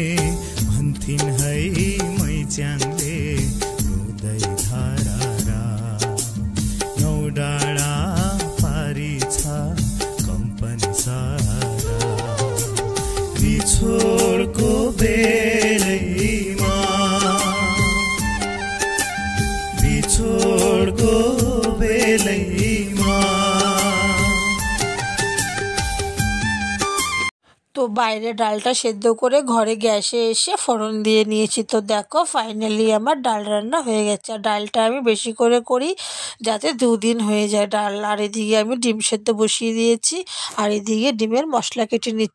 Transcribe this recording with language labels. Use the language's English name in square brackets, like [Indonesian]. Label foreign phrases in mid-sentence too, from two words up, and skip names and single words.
[Nepali] भन्थिन् है मैच्याङले रुदै धारा, नौ डाँडा पारी छ कम्पनी सारा। बिछोडको बेलैमा, बिछोडको बेलैमा। [Bangla] তো বাইরে ডালটা সেদ্ধ করে ঘরে গ্যাসে এসে ফোড়ন দিয়ে নিয়েছি। তো দেখো ফাইনালি আমার ডাল রান্না হয়ে গেছে। আর ডালটা আমি বেশি করে করি যাতে 2 দিন হয়ে যায় ডাল। আর এদিকে আমি ডিম সেদ্ধ বসিয়ে দিয়েছি, আর এদিকে ডিমের মশলা কেটে নিচ্ছি।